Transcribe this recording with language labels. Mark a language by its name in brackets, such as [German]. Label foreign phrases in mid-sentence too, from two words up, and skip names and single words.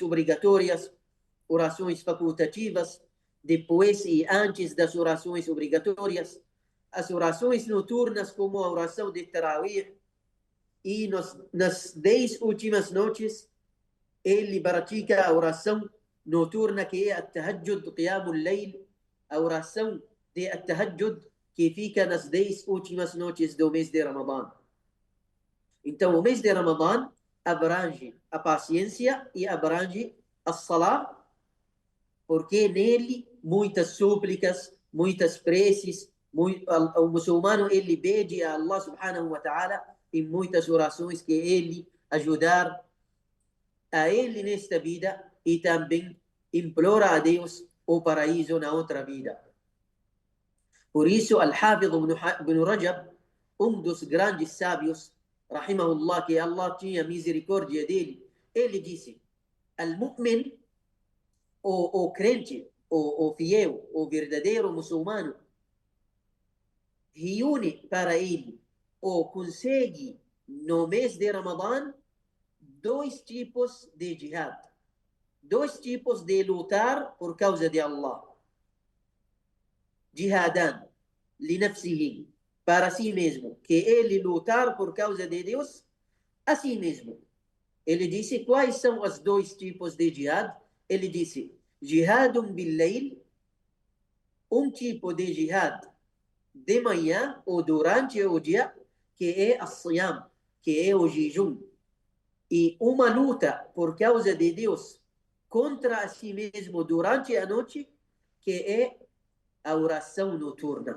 [Portuguese] obrigatórias, orações facultativas, depois e antes das orações obrigatórias, as orações noturnas como a oração de Tarawih, e nas 10 últimas noites ele pratica a oração noturna que é a tahajjud, [Arabic] قيام الليل, [Portuguese] a oração de tahajjud que fica nas 10 últimas noites do mês de Ramadã. Então o mês de Ramadã abrange a paciência e abrange a salat, porque nele muitas súplicas, muitas preces, o muçulmano ele pede a [Arabic] الله سبحانه وتعالى [Portuguese] em muitas orações que ele ajudar a ele nesta vida e também implora a Deus o paraíso na outra vida. Por isso, Al-Hafidh ibn Rajab, dos grandes sábios, rahimahullah, que Allah tinha misericórdia dele, ele disse: Al-Mu'min, o crente, o fiel, o verdadeiro muçulmano, reúne para ele ou consegue no mês de Ramadã 2 tipos de jihad, 2 tipos de lutar por causa de Allah. [Arabic] جهادًا لنفسه, [Portuguese] para si mesmo, que ele lutar por causa de Deus a si mesmo. Ele disse quais são os 2 tipos de jihad. Ele disse [Arabic] جهاد بالليل, [Portuguese] tipo de jihad de manhã ou durante o dia, que é a siyam, que é o jejum, e uma luta por causa de Deus contra a si mesmo durante a noite, que é a oração noturna.